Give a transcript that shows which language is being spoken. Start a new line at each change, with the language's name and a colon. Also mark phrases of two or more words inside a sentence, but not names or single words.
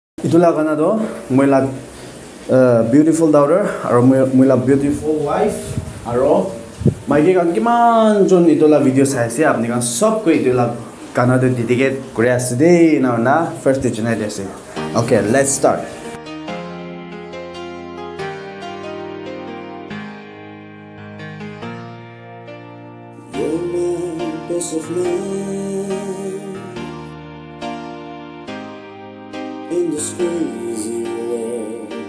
Naga Pidgin: Itulah kana do moila
English: beautiful daughter
Naga Pidgin: aro moila
English: beautiful wife
Naga Pidgin: aro maike kan kiman jon itulah video sai ase apni kan sob ko itulah kana do dedicate kore ase de na
English: first July
Naga Pidgin: ase.
English: Okay, let's start. You're my best of mine in this crazy world.